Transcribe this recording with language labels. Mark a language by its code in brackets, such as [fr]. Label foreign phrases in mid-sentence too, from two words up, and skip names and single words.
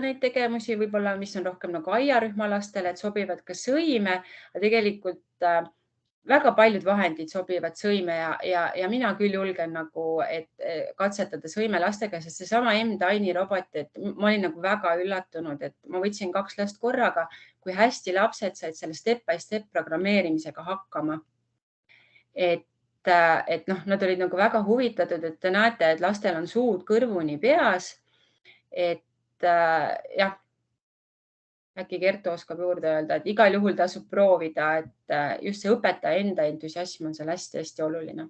[et] neid tegevusi, võib-olla mis on rohkem nagu aiarühma lastele, et sobivad ka sõime, aga tegelikult väga paljud vahendid sobivad sõime ja mina küll julgen nagu, et katsetada sõimelastega, sest seesama M-Tiny robot, et ma olin nagu väga üllatunud, et ma võtsin 2 last korraga, kui hästi lapsed said selle [en] step by step [et] programmeerimisega hakkama. Et nad olid nagu väga huvitatud, et te näete, et lastel on suud kõrvuni peas. Et jah, äkki Kertu oskab juurde öelda, et igal juhul tasub proovida, et just see õpetaja enda entusiasm on seal hästi-hästi oluline.